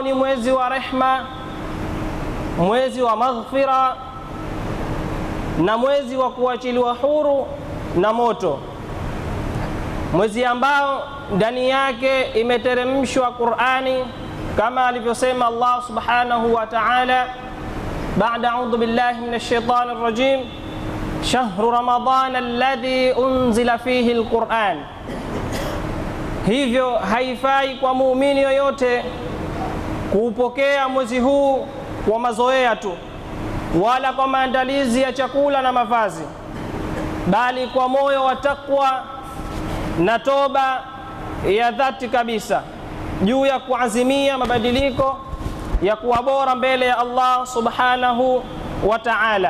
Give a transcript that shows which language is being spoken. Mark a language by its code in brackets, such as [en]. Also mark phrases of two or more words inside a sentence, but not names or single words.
[sw] ni mwezi wa rehma, mwezi wa maghfira na mwezi wa kuachiliwa huru na moto, mwezi ambao ndani yake imeteremshwa Qur'ani kama alivyosema Allah [ar] سبحانه وتعالى [sw] baada [ar] أعوذ بالله من الشيطان الرجيم شهر رمضان الذي أنزل فيه القرآن. [sw] Hivyo haifai kwa muumini yoyote kuupokea mwezi huu kwa mazoea tu wala kwa maandalizi ya chakula na mavazi, bali kwa moyo wa takwa na toba ya dhati kabisa juu ya kuazimia mabadiliko ya kuwa bora mbele ya Allah [ar] سبحانه وتعالى.